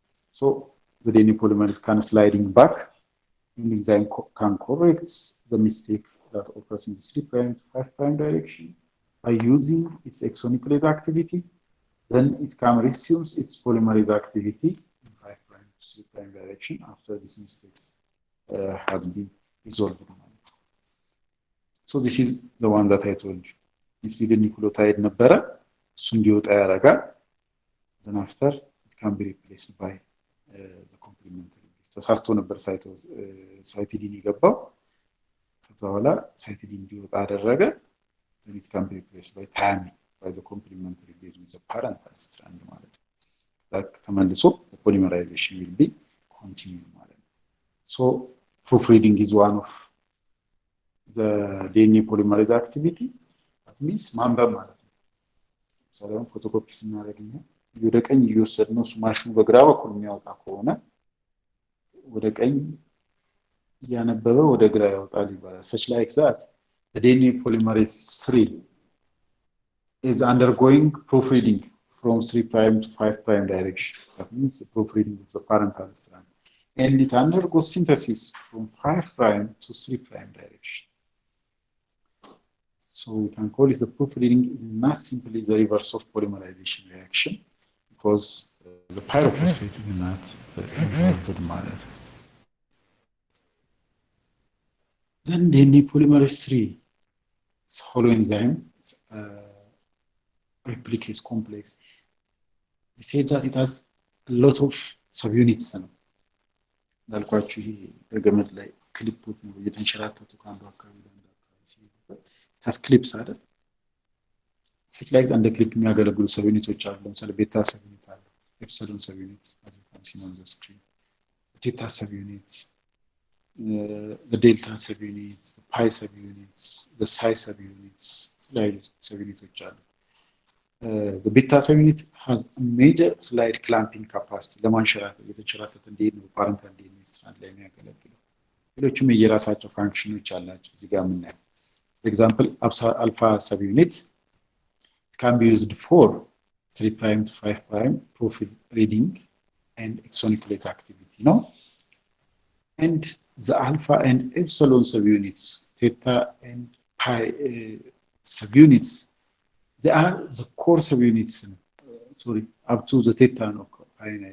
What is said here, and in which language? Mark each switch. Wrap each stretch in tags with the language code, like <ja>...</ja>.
<en>So the DNA polymerase can sliding back and the enzyme can correct the mistake that occurs in the 3 prime to 5 prime direction by using its exonuclease activity. Then it can resume its polymerase activity in 5 prime to 3 prime direction after this mistake has been resolved. So this is the one that I told you. Misleaded nucleotide</en> <am>ነበረ እሱ እንዲወጣ ያደርጋል.</am> <en>Then after it can be replaced by the complementary.</en> <am>ተሳስቶ ነበር ሳይቲዲን ይገባው ከዛ በኋላ ሳይቲዲን እንዲወጣ አደረገ.</am> <en>Then it can be replaced by thymine by the complementary base with the parental strand</en> <am>ማለት ነው.</am> <en>that</en> <am>ተመልሶ</am> <en>the polymerization will be continued</en> <am>ማለት ነው.</am> <en>So proofreading is one of the DNA polymerase activity. That means</en> <am>ማንበብ ማለት ነው. ሰላም ፎቶኮፒ ስናደርግኛ ወደ ቀኝ እየወሰድነው ማሽኑ በግራ በኩል የሚያወጣ ከሆነ ወደ ቀኝ ያነበበ ወደ ግራ ያወጣል ይባላል.</am> <en>Such like that the DNA polymerase 3 is undergoing proofreading from 3 prime to 5 prime direction. That means the proofreading of the parental strand. And it undergoes synthesis from 5 prime to 3 prime direction. So we can call it the proofreading is not simply the reverse of polymerization reaction because the pyrophosphate is not involved. Then DNA polymerase 3 is holoenzyme. It's replicase complex. They say that it has a lot of subunits.</en> <am>እንዳልኳችሁ ይሄ በገመድ ላይ ክሊፖች ነው እየተንሸራተቱ ካንዱ አካባቢ ለአንዱ አካባቢ ሲሄዱ ታስ ክሊፕስ አይደል</am> <en>such like</en> <am>እንደ ክሊፕ የሚያገለግሉ ሰብዩኒቶች አሉ. ለምሳሌ ቤታ ሰብዩኒት አለ ኤፕሲሎን ሰብዩኒት</am> <en>as you can see on the screen, theta subunit, the delta subunits, the pi subunits, the psi subunits, like subunits. The beta subunit has a major slide clamping capacity.</en> <am>ለማንሸራተት የተንሸራተተ እንዲሄድ ነው</am> <en>parental DNA strand</en> <am>ላይ የሚያገለግለው. ሌሎችም የየራሳቸው ፋንክሽኖች አላቸው እዚህ ጋር የምናየው.</am> <en>For example, alpha subunit can be used for 3 prime to 5 prime profile reading and exonuclease activity, no? And the alpha and epsilon subunits, theta and pi subunits, they are the core subunits, up to the theta and pi.</en>